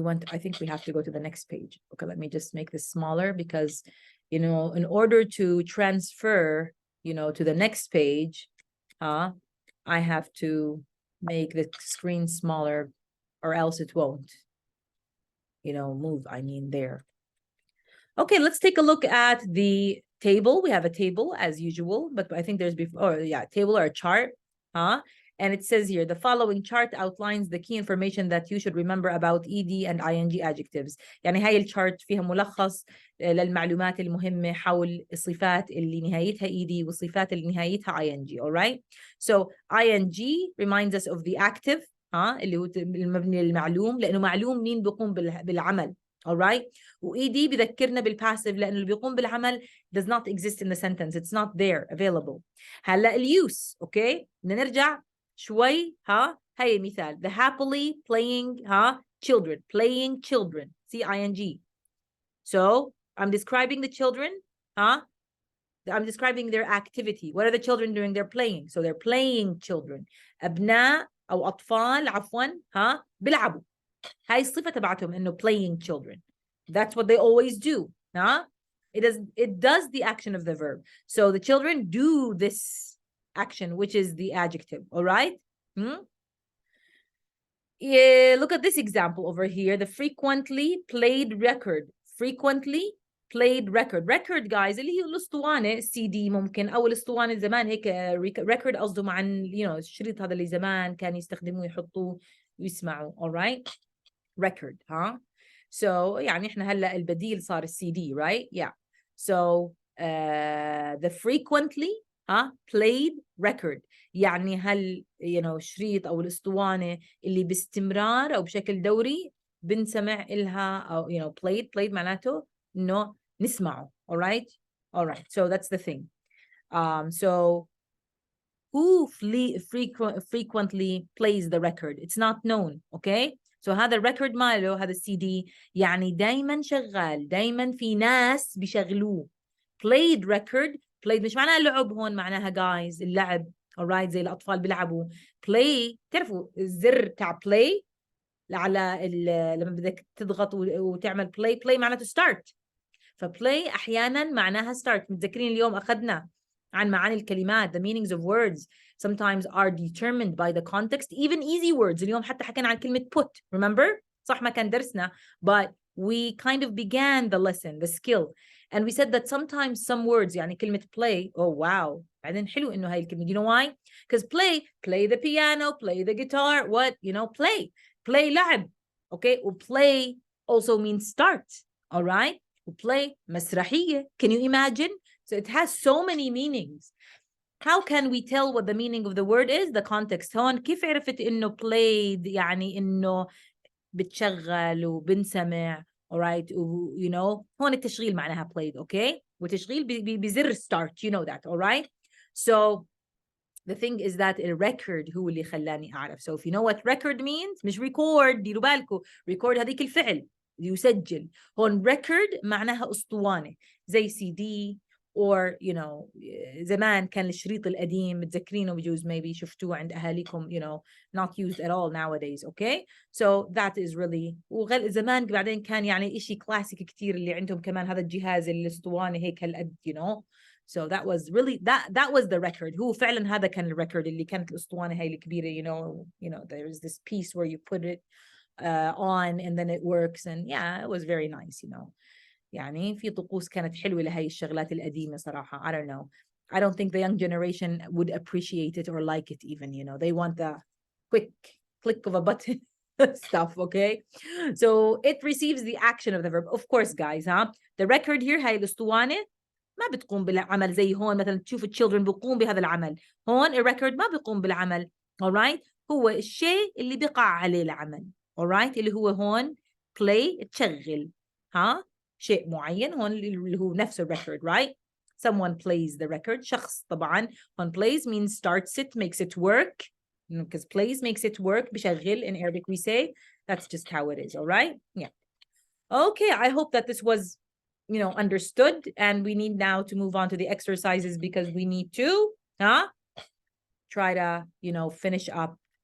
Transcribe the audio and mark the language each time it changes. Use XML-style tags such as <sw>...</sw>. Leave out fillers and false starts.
<en>I think we have to go to the next page. Okay, let me just make this smaller because, you know, in order to transfer, you know, to the next page, I have to make the screen smaller or else it won't, you know, move. I mean, there. Okay, let's take a look at the table. We have a table as usual, but I think there's table or a chart, and it says here, the following chart outlines the key information that you should remember about ED and ING adjectives.</en> <ar>يعني هاي الشارت فيها ملخص للمعلومات المهمة حول الصفات اللي نهايتها ED والصفات اللي نهايتها ING.</ar> <en>All right?</en> <ar>So ING reminds us of the active, اللي هو المبني للمعلوم، لأنه معلوم مين بيقوم بالعمل.</ar> <en>All right?</en> <ar>وED بذكرنا بالباسيف لأنه اللي بيقوم بالعمل does not exist in the sentence.</ar> <en>It's not there available.</en> <ar>هلا اليوس، اوكي؟ بدنا نرجع شوي، هاي مثال.</ar> <en>The happily playing children, playing children. See ing. So I'm describing the children, I'm describing their activity. What are the children doing? They're playing. So they're playing children.</en> <ar>أبناء أو أطفال عفوا بيلعبوا. هاي الصفة تبعتهم إنه playing children.</ar> <en>That's what they always do. It does the action of the verb. So the children do this action, which is the adjective. All right? Yeah, look at this example over here. The frequently played record. Frequently played record.</en> <ar>Record, guys, اللي هي الاسطوانة CD ممكن أو الاسطوانة زمان هيك record قصدهم عن الشريط هذا اللي زمان كان يستخدموه يحطوه ويسمعوا.</ar> <en>All right?</en> <ar>Record, So يعني إحنا هلا البديل صار الCD, right?</ar> <en>Yeah.</en> <ar>So the frequently played record يعني هل شريط أو الأسطوانة اللي باستمرار أو بشكل دوري بنسمع إلها أو played معناته إنه نسمعه.</ar> <en>All right? All right. So that's the thing. So who frequently plays the record? It's not known. Okay?</en> <ar>So هذا الريكورد ماله هذا CD يعني دايما شغال، دايما في ناس بيشغلوه.</ar> <en>played record.</en> <ar>played مش معناها اللعب هون، معناها guys اللعب. alright زي الأطفال بيلعبوا. play تعرفوا الزر تاع play على لما بدك تضغط وتعمل play معناته start. فplay أحيانا معناها start.</ar> <en>متذكرين اليوم أخذنا عن معاني الكلمات. The meanings of words sometimes are determined by the context. Even easy words. اليوم حتى حكينا عن كلمة put. Remember? صح ما كان درسنا, but we kind of began the lesson, the skill. And we said that sometimes some words, يعني كلمة play, oh wow, بعدين حلو إنه هاي الكلمة. You know why? Because play the piano, play the guitar, what? You know, play لعب. Okay, play also means start. All right, play مسرحية. Can you imagine? So it has so many meanings. How can we tell what the meaning of the word is? The context.</en> <ar>هون كيف عرفت إنه played يعني إنه بتشغل وبنسمع.</ar> <en>All right, you know, هون التشغيل معناها played, okay? وتشغيل بزر start, you know that, all right? So the thing is that a record هو اللي خلاني أعرف. So if you know what record means, مش record, ديروا بالكم, record هذيك الفعل يسجل. هون record معناها أسطوانة زي CD, or you know زمان كان الشريط القديم متذكرينه بجوز maybe شفتوه عند أهاليكم, you know, not used at all nowadays, okay?</en> <ar>So that is really, زمان بعدين كان يعني إشي كلاسيك كتير اللي عندهم كمان هذا الجهاز الأسطوانة هيك هالقد, you know.</ar> <en>So that was really that was the record. هو فعلا هذا كان الريكورد اللي كانت الأسطوانة هاي الكبيرة, you know there's this piece where you put it on and then it works, and yeah, it was very nice, you know.</en> <ar>يعني في طقوس كانت حلوة لهي الشغلات القديمة صراحة.</ar> <en>I don't know. I don't think the young generation would appreciate it or like it even, you know. They want the quick click of a button stuff, okay? So it receives the action of the verb. Of course, guys, huh?</en> <ar>The record here, هاي الأسطوانة ما بتقوم بالعمل زي هون مثلا تشوف الchildren بيقوم بهذا العمل. هون الريكورد ما بيقوم بالعمل. alright, هو الشيء اللي بيقع عليه العمل. alright, اللي هو هون play تشغل, ها شيء معين. هون اللي هو نفس الريكورد, right?</ar> <en>Someone plays the record.</en> <ar>شخص طبعا.</ar> <en>هون plays means starts it, makes it work, because plays makes it work. بشغل in Arabic we say. That's just how it is. alright, yeah. Okay, I hope that this was, you know, understood, and we need now to move on to the exercises because we need to try to, you know, finish up.</en>